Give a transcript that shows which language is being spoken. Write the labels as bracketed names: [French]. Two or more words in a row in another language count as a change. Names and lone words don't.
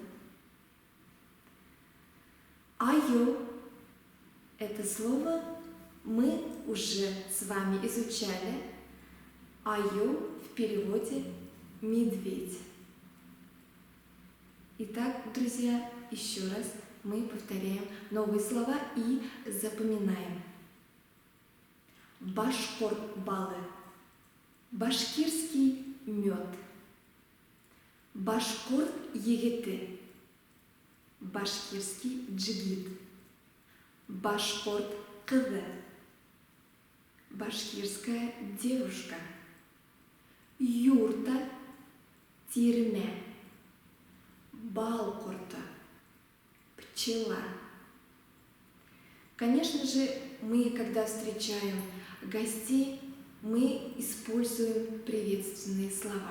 [Russian] Айо – это слово мы уже с вами изучали. Айо в переводе медведь. Итак, друзья, еще раз мы повторяем новые слова и запоминаем. [Bashkir] Башкорт балы, [Russian] башкирский мед. [Bashkir] Башкорт егеты, [Russian] башкирский джигит. [Bashkir] Башкорт кызы, [Russian] башкирская девушка. [Bashkir] Юрта, тирме, балкурта, пчела. [Russian] Конечно же, мы, когда встречаем гостей, мы используем приветственные слова.